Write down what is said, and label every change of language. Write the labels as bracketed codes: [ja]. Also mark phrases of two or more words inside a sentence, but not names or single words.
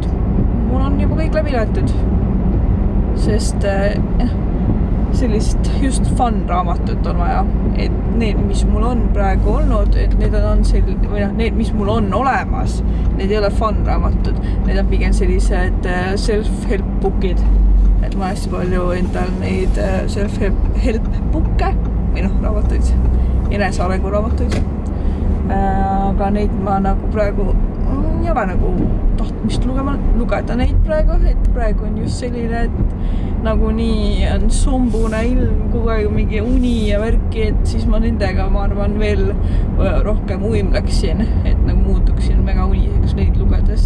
[et] Mul on juba kõik läbi loetud, sest sellist just fun raamatut on vaja, et need, mis mul on praegu olnud, et need on need, mis mul on olemas, need ei ole fun raamatud, need on pigem sellised [en] self-help bookid, [et] et ma hästi palju endal neid [en] self-help booke [et] või raamatuid, enesearengu raamatuid, aga neid ma nagu praegu ei ole nagu tahtmist lugeda neid praegu, et praegu on just selline, et nagu nii on sumbune ilm, kogu aeg mingi uni ja värki, et siis ma nendega, ma arvan, veel rohkem uimleksin, et nagu muutuksin mega uniseks neid lugedes.